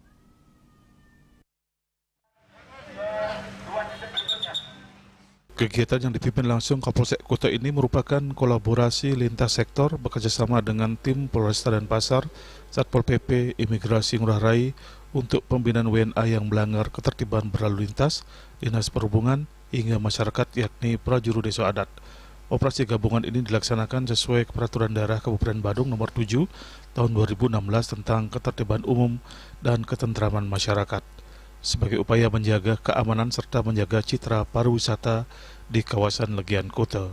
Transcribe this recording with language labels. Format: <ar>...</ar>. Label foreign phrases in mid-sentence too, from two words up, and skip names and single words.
<id>Kegiatan yang dipimpin langsung Kapolsek Kuta ini merupakan kolaborasi lintas sektor bekerjasama dengan tim Polresta Denpasar, Satpol PP, Imigrasi Ngurah Rai untuk pembinaan WNA yang melanggar ketertiban berlalu lintas, Dinas Perhubungan, hingga masyarakat yakni prajuru desa adat. Operasi gabungan ini dilaksanakan sesuai Peraturan Daerah Kabupaten Badung Nomor 7 Tahun 2016 tentang ketertiban umum dan ketentraman masyarakat, sebagai upaya menjaga keamanan serta menjaga citra pariwisata di kawasan Legian Kota.</id>